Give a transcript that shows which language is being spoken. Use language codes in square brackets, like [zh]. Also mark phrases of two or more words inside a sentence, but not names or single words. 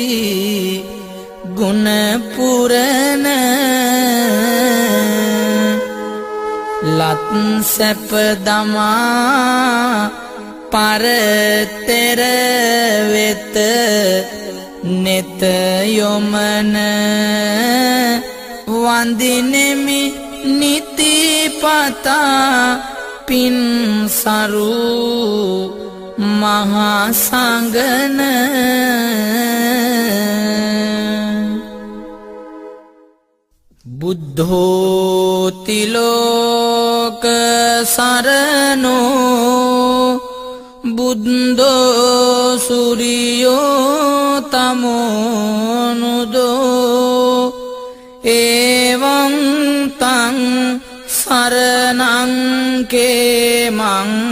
[si] ගුණ පුරන ලත් සැප දමා පරතෙර වෙත නෙත යොමන වන්දිනෙමි නිතිපතා පින් සරු [pi] මහා සංගන බුද්ධෝති ලෝක සරණෝ බුද්ධෝ සූරියෝ තමෝනුදෝ එවං තං සරණං කේමං